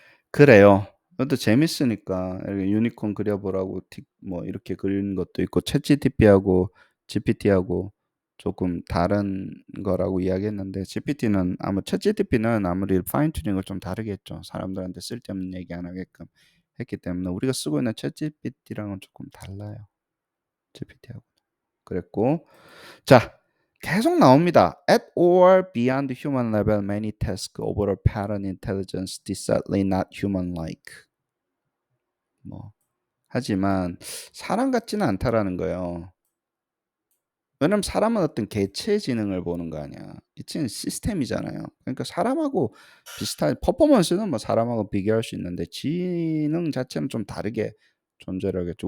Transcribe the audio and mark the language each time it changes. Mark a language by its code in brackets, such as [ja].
[ko] 그래요. 그것도 재밌으니까 이렇게 유니콘 그려보라고 뭐 이렇게 그리는 것도 있고 챗GPT하고 GPT하고 조금 다른 거라고 이야기했는데 GPT는 아무 챗GPT는 아무리 파인 튜닝을 좀 다르게 했죠. 사람들한테 쓸데없는 얘기 안 하게끔 했기 때문에 우리가 쓰고 있는 챗GPT랑은 조금 달라요. GPT하고. 그랬고 자 계속 나옵니다. [en] At or beyond human level, many tasks over a pattern intelligence decidedly not human-like. [ko] 뭐 하지만 사람 같지는 않다라는 거예요. 왜냐면 사람은 어떤 개체 지능을 보는 거 아니야. 이 친구는 시스템이잖아요. 그러니까 사람하고 비슷한 퍼포먼스는 뭐 사람하고 비교할 수 있는데 지능 자체는 좀 다르게 존재를 하겠죠.